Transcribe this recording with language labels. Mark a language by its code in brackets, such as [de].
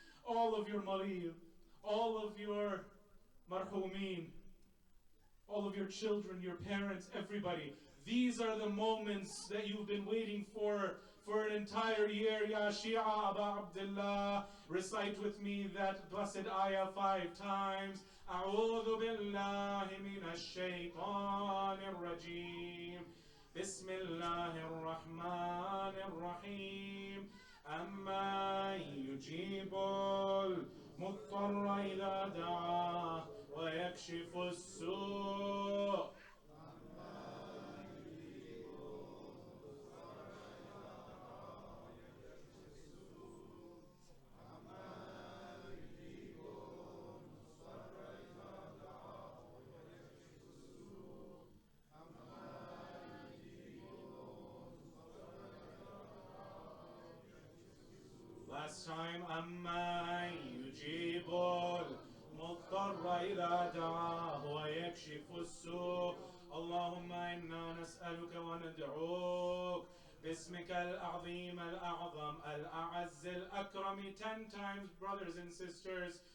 [en] All of your marid, all of your marhumeen, all of your children, your parents, everybody. These are the moments that you've been waiting for an entire year. Ya Shia Aba Abdullah, recite with me that blessed ayah 5 times. [ar] أعوذ بالله من الشيطان الرجيم بسم الله الرحمن الرحيم أما يجيب المضطر إذا دعاه ويكشف السوء [en] Last time, [ar] أما يجيب المضطر إذا دعاه ويكشف السوء. اللهم إنا نسألك وندعوك باسمك العظيم الأعظم الأعز الأكرم. [en] 10 times, brothers and sisters.